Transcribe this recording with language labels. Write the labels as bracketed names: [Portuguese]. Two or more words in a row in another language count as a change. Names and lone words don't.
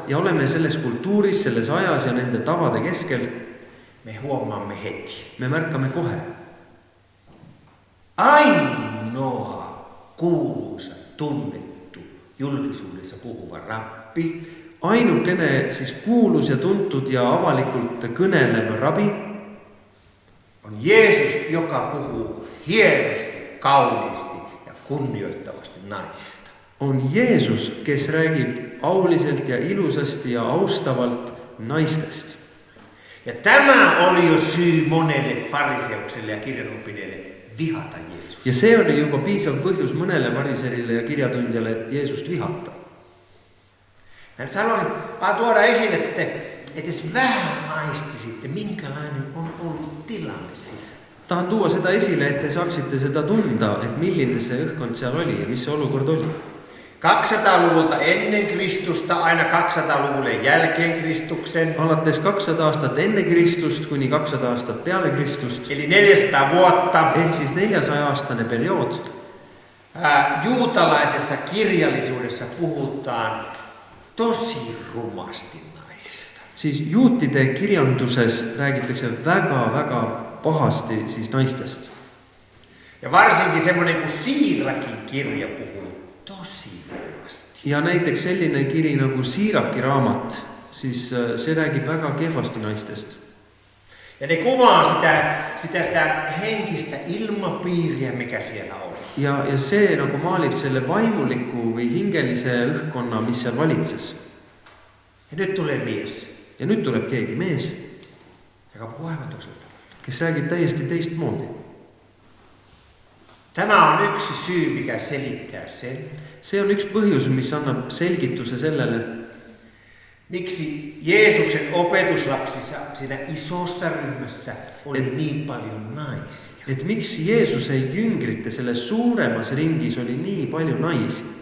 [Estonian] Ja olemme selles kultuuris, selles ajas ja nende tavade keskel. [Finnish] Me huomaamme heti. [Estonian] Me märkame kohe. [Finnish] Ainoa kuuluisa, tunnettu, julkisuudessa puhuva rappi. [Estonian] Ainukene siis kuulus ja tuntud ja avalikult kõnelev rabi [Finnish] on Jeesus, joka puhuu hienosti, kauniisti ja kunnioittavasti naisista. [Estonian] On Jeesus, kes räägib auliselt ja ilusasti ja austavalt naistest. [Finnish] Ja tämä oli jo syy monelle fariseukselle ja kirjanoppineelle vihata Jeesus. [Estonian] Ja see oli juba piisav põhjus mõnele fariserile ja kirjatundjale, et Jeesust vihata. [Finnish] Ja nyt haluan vaan tuoda esille, että edes vähän aistisitte, minkälainen on ollut tilanne siellä. [Estonian] Tahan tuua seda esile, et te saaksite seda tunda, et milline see õhkkond seal oli ja mis see olukord oli. [Finnish] 200-luvulta ennen Kristusta aina 200-luvulle jälkeen Kristuksen. [Estonian] Alates 200 aastat enne Kristust kuni 200 aastat peale Kristust. [Finnish] Eli 400 vuotta. [Estonian] Ehk siis 400-aastane periood. [Finnish] Juutalaisessa kirjallisuudessa puhutaan tosi rumasti naisista. [Estonian] Siis juutide kirjanduses räägitakse väga pahasti siis naistest. [Finnish] Ja varsinkin semmoinen kuin Siirakin kirja puhuu tosi rumasti. [Estonian] Ja näiteks selline kiri nagu Siiraki raamat, siis see räägib väga kehvasti naistest. [Finnish] Ja ne kuvaa sitä henkistä ilmapiiriä, mikä siellä oli. [Estonian] Ja see nagu maalib selle vaimuliku või hingelise õhkkonna, mis seal valitses. [Finnish] Ja nyt tulee mies. [Estonian] Ja nüüd tuleb keegi mees, [Finnish] joka puhuu aivan toisella tavalla. [Estonian] kes räägib täiesti teistmoodi. [Finnish] Tämä on yksi syy, mikä selittää sen. [Estonian] See on üks põhjus, mis annab selgituse sellele, [Finnish] miksi Jeesuksen opetuslapsissa siinä isossa ryhmässä oli niin paljon naisia. [Estonian] et miks Jeesuse jüngrite selles suuremas ringis oli nii palju naisi.